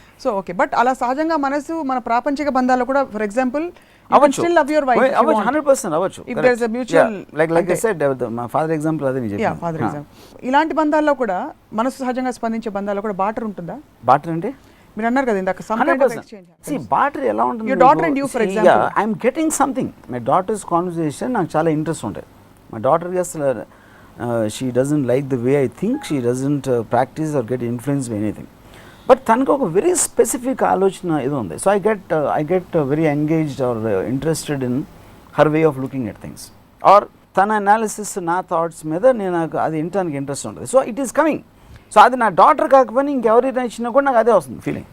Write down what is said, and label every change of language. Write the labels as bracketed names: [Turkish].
[Telugu] So okay, but అలా సహజంగా మనసు మన ప్రాపంచిక బంధాలు కూడా for example [English] still love your wife [Telugu] 100% అవ్వచ్చు. [English] if there is a mutual like I said my father example [Telugu] అదే నేను చెప్పాను. ఫాదర్ ఎగ్జాంపుల్ ఇలాంటి బంధాల్లో కూడా మనసు సహజంగా స్పందించే బంధాల్లో కూడా బాటర్ ఉంటుందా? బాటర్ అంటే మీరు అన్నారు కదా ఇందాక [English] Some kind of exchange. See, barter ఎలా ఉంటుంది? Your daughter and you, for example. Yeah, I'm getting something. My daughter's conversation [Telugu] నాకు చాలా ఇంట్రెస్ట్ ఉంటుంది. [English] My daughter she doesn't like the way I think. She doesn't practice or get influenced by anything. [Telugu] But తనకు ఒక very specific ఆలోచన ఇది ఉంది. [English] So I get very engaged or interested in her way of looking at things. [Telugu] Or తన analysis నా thoughts మీద నేను అది వినడానికి ఇంట్రెస్ట్ ఉంటుంది. [English] So it is coming. [Telugu] So అది నా డాటర్ కాకపోయినా ఇంకెవరైనా ఇచ్చినా కూడా నాకు అదే వస్తుంది ఫీలింగ్.